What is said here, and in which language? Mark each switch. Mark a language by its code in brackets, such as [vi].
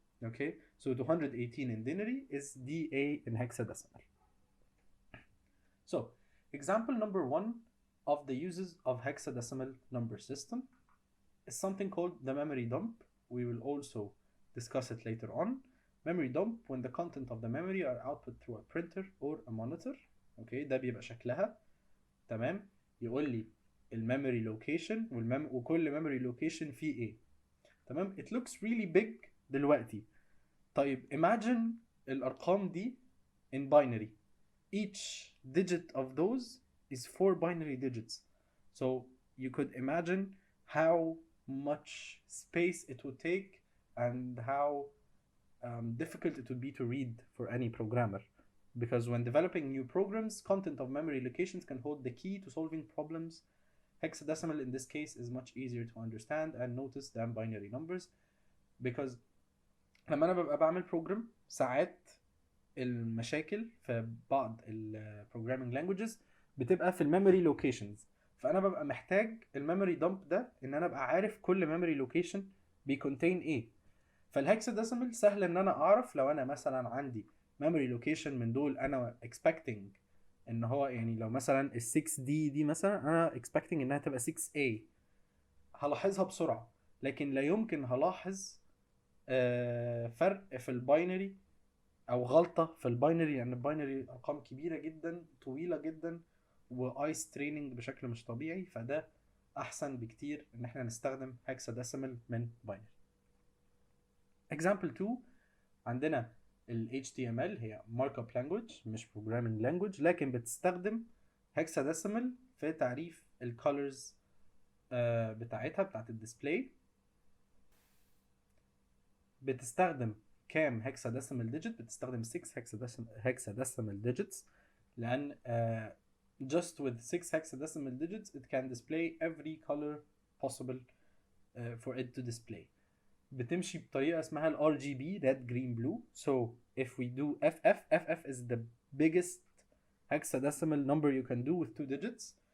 [en] Okay, so 218 in denary is DA in hexadecimal. So example number 1 of the uses of hexadecimal number system is something called the memory dump. We will also discuss it later on. Memory dump when the content of the memory are output through a printer or a monitor. [ar] اوكي ده بيبقى شكلها تمام. يقول لي الميموري لوكيشن وكل ميموري لوكيشن فيه ايه. تمام. [en] It looks really big دلوقتي. طيب imagine الارقام دي in binary. Each digit of those is 4 binary digits. So you could imagine how much space it would take and how difficult it would be to read for any programmer. Because when developing new programs, content of memory locations can hold the key to solving problems. Hexadecimal in this case is much easier to understand and notice than binary numbers. [ar] Because لما انا ببقى بعمل بروجرام ساعات المشاكل في بعض البروجرامينج لانجويجز بتبقى في الميموري لوكيشنز، فانا ببقى محتاج الميموري دامب ده ان انا ابقى عارف كل ميموري لوكيشن بيكونتين ايه. فالهكساديسيمال سهل ان انا اعرف لو انا مثلا عندي ميموري لوكيشن من دول انا expecting ان هو يعني لو مثلا ال 6 دي مثلا انا expecting انها تبقى 6A هلاحظها بسرعه، لكن لا يمكن هلاحظ فرق في الباينري او غلطه في الباينري، لان الباينري ارقام كبيره جدا طويله جدا وايس تريننج بشكل مش طبيعي، فده احسن بكتير ان احنا نستخدم هكساديسيمال من باينري. example 2 عندنا ال HTML هي [en] markup language [ar] مش [en] programming language، [ar] لكن بتستخدم hexadecimal في تعريف الكولرز بتاعتها بتاعت الديسبلاي. بتستخدم كام hexadecimal digit؟ بتستخدم 6 hexadecimal digits، لأن [en] just with 6 hexadecimal digits it can display every color possible for it to display. [ar] بتمشي بطريقة اسمها ال [en] RGB red green blue. So if we do FF is the biggest hexadecimal number you can do with 2 digits.